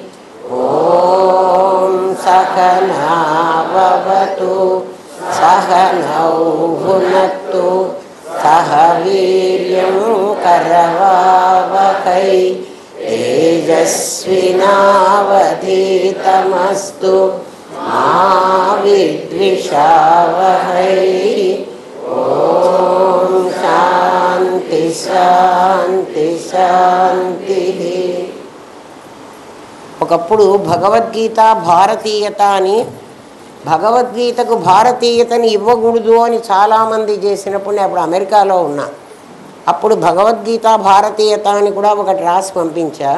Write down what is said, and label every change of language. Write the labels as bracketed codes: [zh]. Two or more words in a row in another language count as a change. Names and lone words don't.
[sa] ॐ सहना भवतु सहनौ भुनक्तु सह वीर्यं करवावहै तेजस्विनावधीतमस्तु मा विद्विषावहै। ॐ शान्ति शान्ति शान्तिः। [te] ఒకప్పుడు భగవద్గీత భారతీయత అని, భగవద్గీతకు భారతీయతని ఇవ్వకూడదు అని చాలామంది చేసినప్పుడు నేను అప్పుడు అమెరికాలో ఉన్నా. అప్పుడు భగవద్గీత భారతీయత అని కూడా ఒకటి రాసి పంపించా.